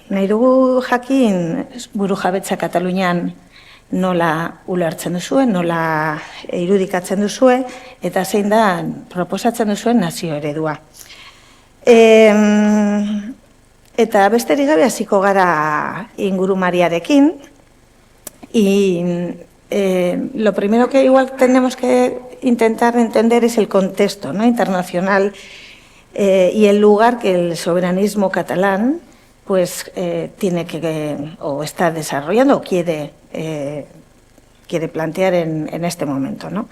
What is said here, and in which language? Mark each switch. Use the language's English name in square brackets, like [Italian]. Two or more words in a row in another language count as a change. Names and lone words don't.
[Basque] Nahi dugu jakin burujabetza Katalunian nola ulertzen duzuen, nola irudikatzen duzue, eta zein da proposatzen duzuen nazio eredua. Eta besterik gabe hasiko gara ingurumariarekin, [Spanish] y lo primero que igual tenemos que intentar entender es el contexto, ¿no?, internacional y el lugar que el soberanismo catalán pues tiene que o está desarrollando o quiere plantear en este momento, ¿no?